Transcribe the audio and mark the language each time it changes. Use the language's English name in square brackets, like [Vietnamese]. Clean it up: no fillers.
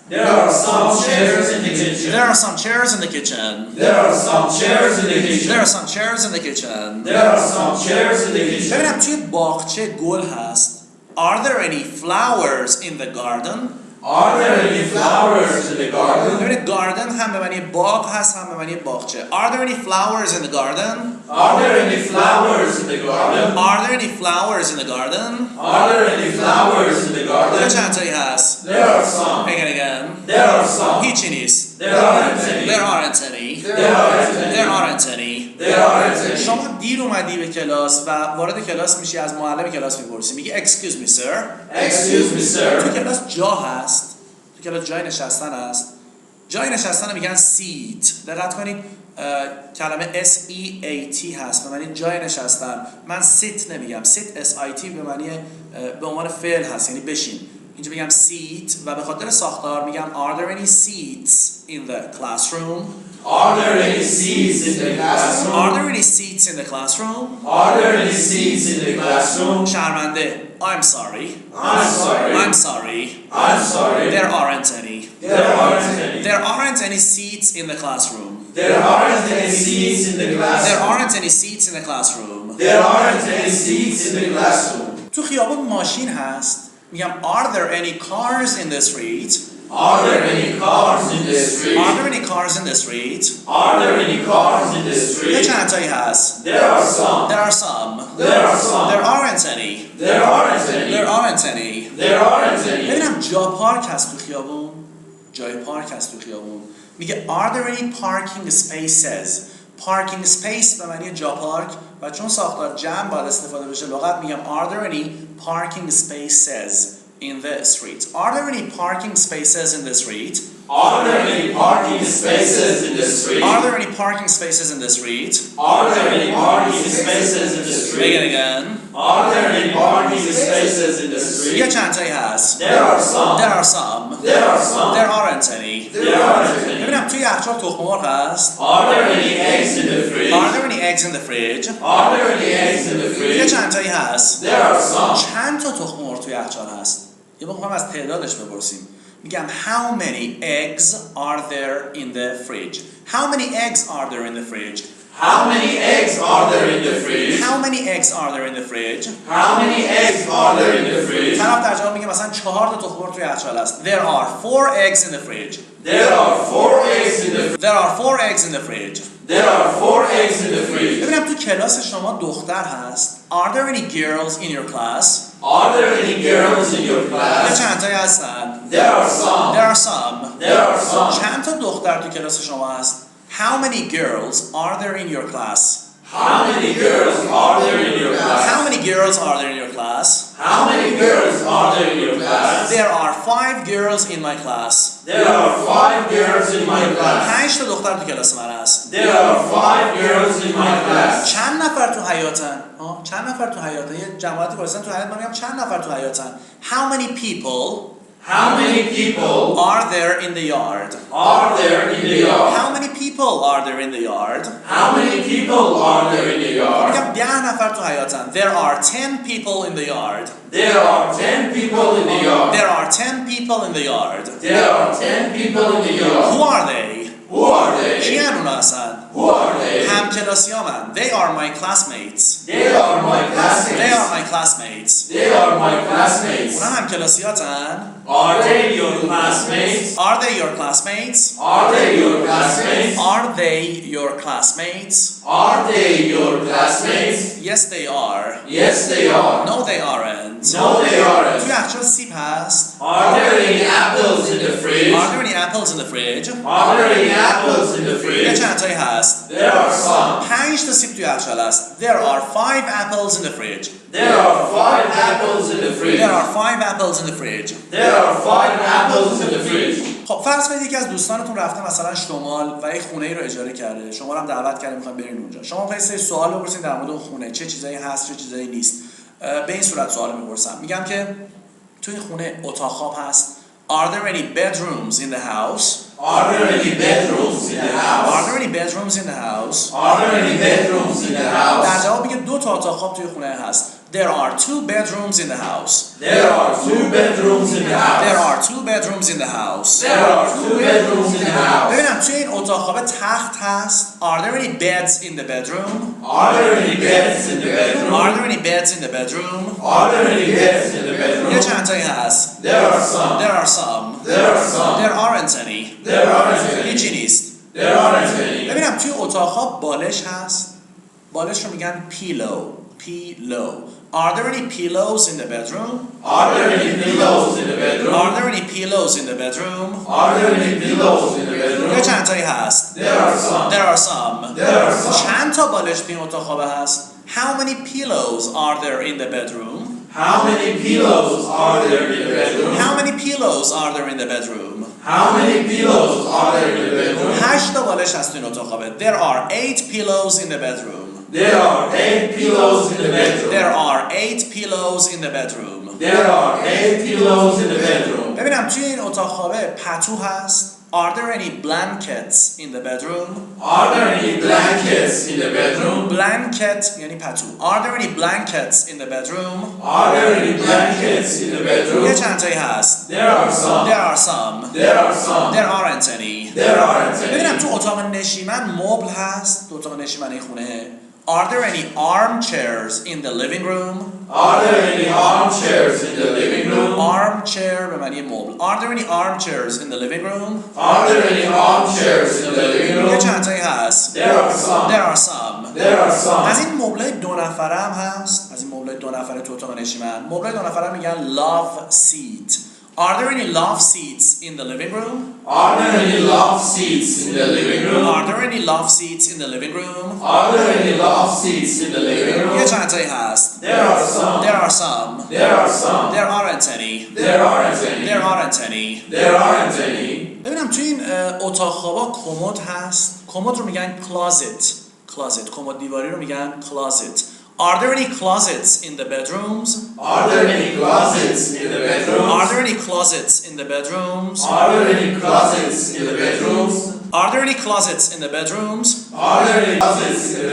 [English] There are some chairs in the kitchen. There are some chairs in the kitchen. There are some chairs in the kitchen. There are some chairs in the kitchen. There are some chairs in the kitchen. [Persian] ببینم توی باغچه گل هست. [English] Are there any flowers in the garden? Are there any flowers in the garden? [Persian] ببینید garden هم به معنی باغ هست هم به معنی باغچه. [English] Are there any flowers in the garden? Are there any flowers in the garden? Are there any flowers in the garden? Are there any flowers in the [Persian] یه [English] garden? [Persian] چند تایی هست. [English] There are some. Again again. There are some. [Persian] هیچی نیست. [English] There aren't any. There aren't any. There aren't any. There aren't any. There aren't any. [Persian] شما دیر اومدی به کلاس و وارد کلاس میشی، از معلم کلاس میپرسی، میگی [English] excuse me sir. Excuse me, [Persian] تو [English] sir. [Persian] کلاس جا هست. تو کلاس جای نشستن هست. جای نشستن میگن seat. دقت کنید کلمه S-E-A-T هست به معنی جای نشستن. من sit نمیگم. sit S-I-T به معنی به عنوان فعل هست یعنی بشین. اینجا میگم seat و به خاطر ساختار میگم [English] are there any seats in the classroom? Are there any seats in the classroom? Are there any seats in the classroom? Are there any seats in the classroom? [Persian] شرمنده. [English] I'm sorry. I'm sorry. I'm sorry. I'm sorry. There aren't any. There aren't any. There aren't any seats in the classroom. There aren't any seats in the There classroom. aren't any seats in the classroom. There aren't any seats in the classroom. [Persian] تو خیابون ماشین هست. میگم [English] are there any cars in the street? Are there any cars in the street? Are there any cars in the street? Are there any cars in the [Persian] یه [English] street? [Persian] چند تایی هست. [English] There are some. There are some. There are some. There aren't any. There aren't any. There aren't any. There aren't any. [Persian] ببینم جا پارک هست تو خیابون. جای پارک هست تو خیابون. میگه [English] are there any parking spaces? [Persian] parking space به معنی جا پارک و چون ساختار جمع باید استفاده بشه لغت میگم [English] are there any parking spaces in the street? Are there any parking spaces in the street? Are there any parking spaces in the street? Are there any parking spaces in the street? Are there any parking spaces in the street? Again. Are there any parking spaces in the [Persian] یه [English] street? [Persian] چند تایی هست. [English] There are some. There are some. There are some. There aren't any. There aren't any. [Persian] ببینم توی یخچال تخم مرغ هست. [English] Are there any eggs in the fridge? Are there any eggs in the fridge? Are there any eggs in the [Persian] یه [English] fridge? [Persian] چند تایی هست. [English] There are some. [Persian] چند تا تخم مرغ توی یخچال هست. یه موقع هم از تعدادش بپرسیم. میگم [English] how many eggs are there in the fridge? How many eggs are there in the fridge? How many eggs are there in the fridge? How many eggs are there in the fridge? How many eggs are there in the fridge? [Persian] طرف در جواب میگه مثلا 4 تا تخم مرغ توی یخچال هست. [English] There are 4 eggs in the fridge. There are 4 eggs in the fridge. There are 4 eggs in the fridge. There are 4 eggs in the fridge. [Persian] ببینم تو کلاس شما دختر هست. [English] Are there any girls in your class? Are there any girls in your [Persian] یه [English] class? [Persian] چند تایی هستن. [English] There are some. There are some. There are some. [Persian] چند تا دختر تو کلاس شما هست؟ [English] How many girls are there in your class? How many girls are there in your class? How many girls are there in your class? How many girls are there in your class? There are 5 girls in my class. There are 5 girls in my class. [Persian] 5 تا دختر تو کلاس من هست. [English] There are 5 girls in my class. [Persian] چند نفر تو حیاتن؟ چند نفر تو حیاتن؟ یه جماعتی وایسن تو حیات، من میگم چند نفر تو حیاتن؟ [English] How many people How many people are there in the yard? are there in the yard? How many people are there in the yard? How many people are there in the yard? [Persian] میگم 10 نفر تو حیاتن. [English] There are 10 people in the yard. There are 10 people in the yard. There are 10 people in the yard. There are 10 people in the yard. Who are they? Who are they? [Persian] کیان اونا هستن؟ [English] Who are they? [Persian] همکلاسیامن. [English] They are my classmates. They are my classmates. They are my classmates. They are my classmates. [Persian] اونا همکلاسیاتن. [English] Are they your classmates? Are they your classmates? Are they your classmates? Are they your classmates? Are they your classmates? Yes they are. Yes, they are. No they aren't. No, they aren't. [Persian] توی یخچال سیب هست. [English] Are there any apples in the fridge? Are there any apples in the fridge؟ Are there any apples in the [Persian] یه [English] fridge? [Persian] چند تایی هست. [English] There are some. [Persian] 5 تا سیب توی یخچال هست. [English] There are 5 apples in the fridge. There are 5 apples in the fridge. There are 5 apples in the fridge. There are 5 apples in the fridge. [Persian] خب فرض کنید یکی از دوستانتون رفته مثلا شمال و یک خونه ای رو اجاره کرده. شما رو هم دعوت کرده میخواد برین اونجا. شما میخواید سری سوال بپرسید در مورد اون خونه، چه چیزایی هست، چه چیزایی نیست. به این صورت سوال میپرسم. میگم که تو این خونه اتاق خواب هست. [English] Are there any bedrooms in the house? Are there any bedrooms in the house? Are there any bedrooms in the house? Are there any bedrooms in the house? [Persian] در جواب میگه 2 تا اتاق خواب توی خونه هست. [English] There are 2 bedrooms in the house. There are 2 bedrooms in the house. There are 2 bedrooms in the house. There are 2 bedrooms in the house. [Persian] ببینم توی این اتاق خواب تخت هست. [English] Are there any beds in the bedroom? Are there any beds in the bedroom? Are there any beds in the bedroom? Are there any beds in the bedroom? [Persian] یه چند تایی هست. [English] There are some. There are some. There are some. There aren't any. There aren't any. [Persian] هیچی نیست. [English] There aren't any. [Persian] ببینم توی اتاق خواب بالش هست. بالش رو میگن pillow. [English] Pillow. Are there any pillows in the bedroom? Are there any pillows in the bedroom? Are there any pillows in the bedroom? Are there any pillows in the bedroom? [Persian] یه چند تایی هست. [English] There are some. There are some. There are some. [Persian] چند تا بالش توی این اتاق خواب هست. [English] How many pillows are there in the bedroom? How many pillows are there in the bedroom? How many pillows are there in the bedroom? How many pillows are there in the bedroom? [Persian] 8 تا بالش هست توی این اتاق خوابه. [English] There are 8 pillows in the bedroom. There are 8 pillows in the bedroom. There are 8 pillows in the bedroom. There are 8 pillows in the bedroom. [Persian] ببینم توی این اتاق خوابه پتو هست. [English] Are there any blankets in the bedroom? Are there any blankets in the bedroom? [Persian] Blanket یعنی پتو. [English] Are there any blankets in the bedroom? Are there any blankets in the bedroom? [Persian] یه چند تایی هست. [English] There are some. There are some. There are some. There aren't any. There aren't any. [Persian] ببینم تو اتاق نشیمن مبل هست. تو اتاق نشیمن این خونه. [English] Are there any armchairs in the living room? Are there any armchairs in the living room? [Persian] Armchair به معنی مبل. [English] Are there any armchairs in the living room? Are there any armchairs in the living [Persian] یه [English] room? [Persian] چند تایی هست. [English] There are some. There are some. There are some. [Persian] از این مبلای 2 نفره هم هست. از این مبلای 2 نفره تو اتاق نشیمن. مبلای 2 نفره میگن love seat. [English] Are there any love seats in the living room? Are there any love seats in the living room? Are there any love seats in the living room? Are there any love seats in the living room? [Persian] یه چند تایی هست. [English] There are some. There are some. There are some. There aren't any. There aren't any. There aren't any. There aren't any. [Persian] ببینم توی این اتاق خوابا کمد هست. کمد رو میگن closet. [English] Closet. [Persian] کمد دیواری رو میگن closet. [English] Are there any closets in the bedrooms? Are there any closets in the bedrooms? Are there any closets in the bedrooms? Are there any closets in the bedrooms? Are there any closets in the bedrooms? Are there any closets in the